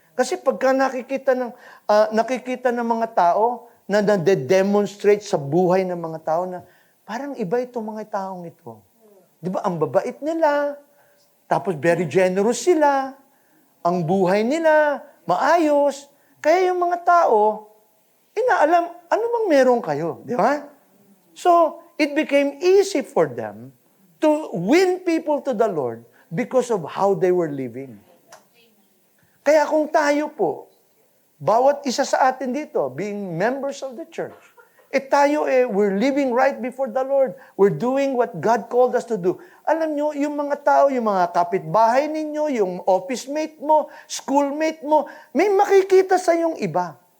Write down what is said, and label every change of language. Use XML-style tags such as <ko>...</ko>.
<tl>Kasi pagka nakikita ng mga tao na nade-demonstrate sa buhay ng mga tao na parang iba itong mga taong ito. Di ba? Ang babait nila, tapos very generous sila, ang buhay nila, maayos. Kaya yung mga tao, inaalam, ano bang meron kayo? Di ba?</tl> <en>So, it became easy for them to win people to the Lord because of how they were living.</en> <tl>Kaya kung tayo po, bawat isa sa atin dito,</tl> <en>being members of the church,</en> <tl>tayo</tl> <en>we're living right before the Lord. We're doing what God called us to do.</en> <tl>Alam nyo, yung mga tao, yung mga kapitbahay ninyo, yung office mate mo, schoolmate mo, may makikita sa yung iba.</tl>